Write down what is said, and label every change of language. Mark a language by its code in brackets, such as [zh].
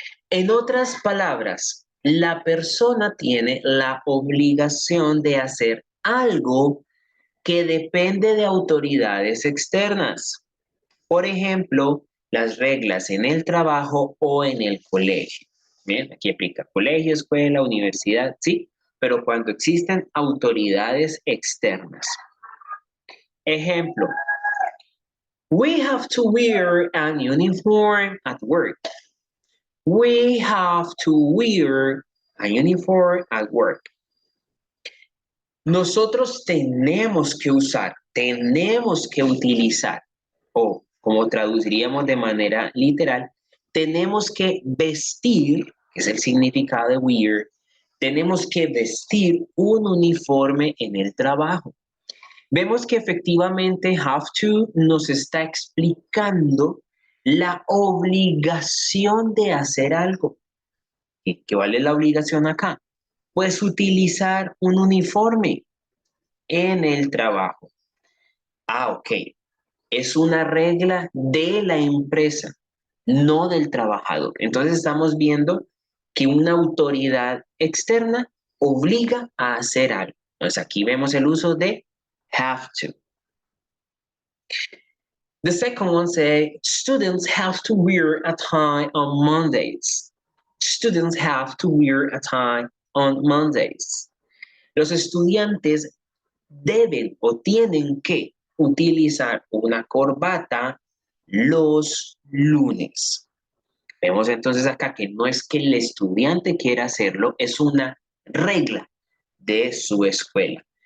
[es] En otras palabras, la persona tiene la obligación de hacer algo que depende de autoridades externas. Por ejemplo, las reglas en el trabajo o en el colegio. Bien, aquí aplica colegio, escuela, universidad, sí, pero cuando existen autoridades externas. [en] Ejemplo, we have to wear an uniform at work. We have to wear a uniform at work. [es] Nosotros tenemos que usar, tenemos que utilizar, o como traduciríamos de manera literal, tenemos que vestir, que es el significado de wear, tenemos que vestir un uniforme en el trabajo. Vemos que efectivamente have to nos está explicando la obligación de hacer algo. ¿Y qué vale la obligación acá? Pues utilizar un uniforme en el trabajo. Ah, ok. Es una regla de la empresa, no del trabajador. Entonces estamos viendo que una autoridad externa obliga a hacer algo. Entonces aquí vemos el uso de have to. [en] The second one says, students have to wear a tie on Mondays. Students have to wear a tie on Mondays. [es] Los estudiantes deben o tienen que utilizar una corbata los lunes. Vemos entonces acá que no es que el estudiante quiera hacerlo, es una regla de su escuela.